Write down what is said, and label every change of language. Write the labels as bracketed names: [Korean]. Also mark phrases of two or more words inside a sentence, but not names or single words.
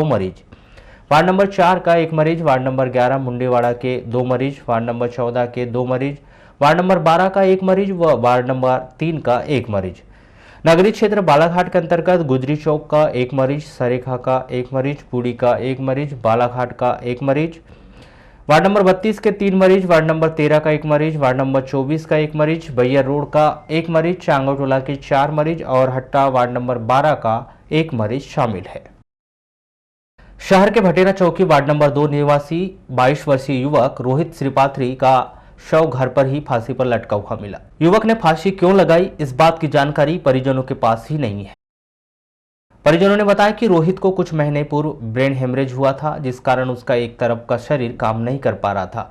[Hindi] मरीज, वार्ड नंबर 4 का 1 मरीज, वार्ड नंबर 11 मुंडेवाड़ा के 2 मरीज, वार्ड नंबर 14 के 2 मरीज, वार्ड नंबर 12 का 1 मरीज व वार्ड नंबर 3 का 1 मरीज, नगरीय क्षेत्र बालाघाट के अंतर्गत गुजरी चौक का 1 मरीज, सरेखा का 1 मरीज, पुड़ी का 1 मरीज, बालाघाट का 1 मरीज, वार्ड नंबर 32 के 3 मरीज, वार्ड नंबर 13 का 1 मरीज, वार्ड नंबर 24 का 1 मरीज, बैयर रोड का 1 मरीज, चांगोटोला के 4 मरीज और हट्टा वार्ड नंबर 12 का 1 मरीज शामिल है। शहर के भटेरा चौकी वार्ड नंबर 2 निवासी 22 वर्षीय युवक रोहित श्रीपात्री का शव घर पर ही फांसी पर लटका हुआ मिला। युवक ने फांसी क्यों लगाई, इस बात की जानकारी परिजनों के पास ही नहीं है। परिजनों ने बताया कि रोहित को कुछ महीने पूर्व ब्रेन हेमरेज हुआ था, जिस कारण उसका एक तरफ का शरीर काम नहीं कर पा रहा था।